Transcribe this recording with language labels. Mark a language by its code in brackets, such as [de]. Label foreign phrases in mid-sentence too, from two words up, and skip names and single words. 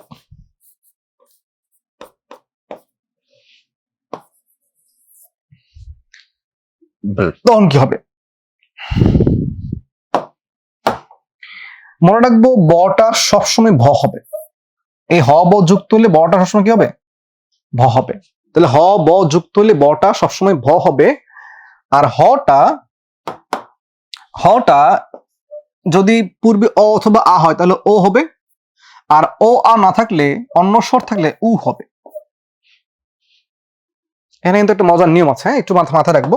[bn] তখন কি হবে? মনে রাখবো বটা সবসময় ভ হবে। এই হ ব যুক্ত হলে বটা সবসময় কি হবে? ভ হবে। তাহলে হ ব যুক্ত হলে বটা সবসময় ভ হবে। আর হটা যদি পূর্বে অ অথবা আ হয় তাহলে ও হবে, আর ও আ না থাকলে, অন্য স্বর থাকলে উ হবে। এখানে কিন্তু একটা মজার নিয়ম আছে, হ্যাঁ, একটু মাথায় রাখবো।